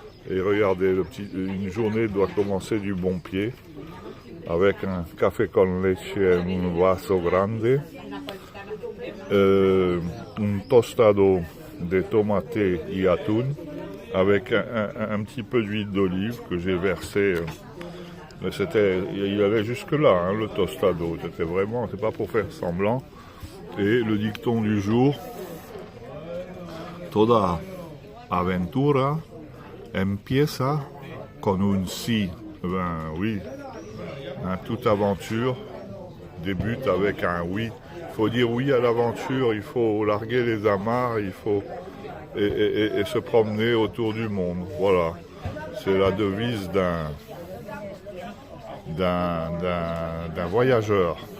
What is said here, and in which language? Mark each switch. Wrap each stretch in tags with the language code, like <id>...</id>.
<fr>Et regardez, une journée doit commencer du bon pied, avec un</fr> <es>café con leche en un vaso grande, un tostado de tomate y atún,</es> <fr>avec un petit peu d'huile d'olive que j'ai versé. Il allait jusque là, hein, le tostado. C'est pas pour faire semblant. Et le dicton du jour:</fr> <es>Toda aventura empieza con un sí.</es> <fr>Ben oui, hein, toute aventure débute avec un oui. Il faut dire oui à l'aventure, il faut larguer les amarres, il faut et se promener autour du monde. Voilà, c'est la devise d'un voyageur.</fr>